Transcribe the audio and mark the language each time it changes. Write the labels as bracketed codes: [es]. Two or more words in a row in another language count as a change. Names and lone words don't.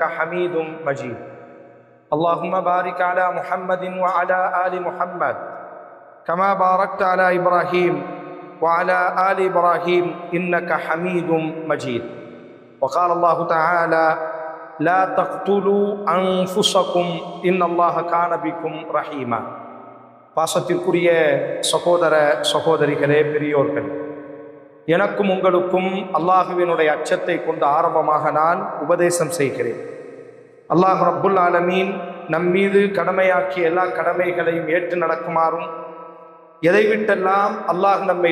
[ar] حميد مجيد اللهم بارك على محمد وعلى آل محمد كما باركت على إبراهيم وعلى آل إبراهيم إنك حميد مجيد وقال الله تعالى لا تقتلوا أنفسكم إن الله كان بكم رحيما [ta] பாசத்திற்குரிய சகோதர சகோதரிகளே, பெரியோர்கள், எனக்கும் உங்களுக்கும் அல்லாஹுவினுடைய அச்சத்தை கொண்டு ஆரம்பமாக நான் உபதேசம் செய்கிறேன். [ar] الله رب العالمين [ta] நம்மீது கடமையாக்கிய எல்லா கடமைகளையும் ஏற்று நடக்குமாறும், எதை விட்டெல்லாம் அல்லாஹ் நம்மை